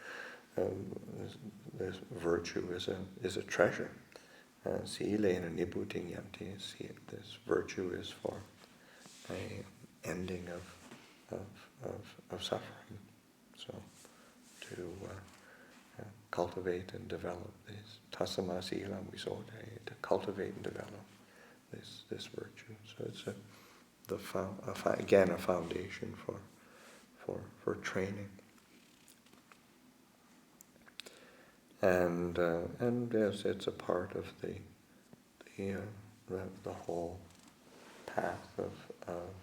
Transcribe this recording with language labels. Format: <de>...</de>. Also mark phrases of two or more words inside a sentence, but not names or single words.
<en>This virtue is a treasure.</en> <pi>Silena Nibhutinyanti.</pi> <en>This virtue is for a ending of suffering. So to cultivate and develop this</en> <pi>tasama sila visode,</pi> <en>to cultivate and develop this virtue. So it's again a foundation for training. And yes, it's a part of the whole path of</en>